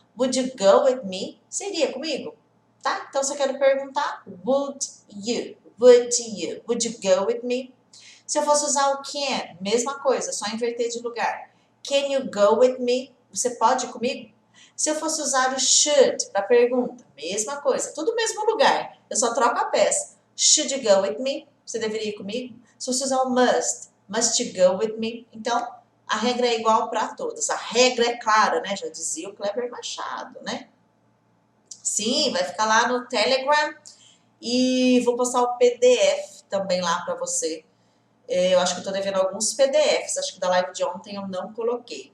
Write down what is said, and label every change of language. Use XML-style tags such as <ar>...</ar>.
<pt>Would you go with me? Você iria comigo? Tá? Então, se eu quero perguntar, would you? Would you?</pt> <en>Would you go with me?</en> <pt>Se eu fosse usar o can, mesma coisa, só inverter de lugar. Can you go with me? Você pode ir comigo? Se eu fosse usar o should para pergunta, mesma coisa, tudo no mesmo lugar. Eu só troco a peça. Should you go with me? Você deveria ir comigo? Se eu fosse usar o must you go with me? Então, a regra é igual para todos. A regra é clara, né? Já dizia o Kleber Machado, né? Sim, vai ficar lá no Telegram e vou postar o PDF também lá para você. Eu acho que eu tô devendo alguns PDFs, acho que da live de ontem eu não coloquei.</pt>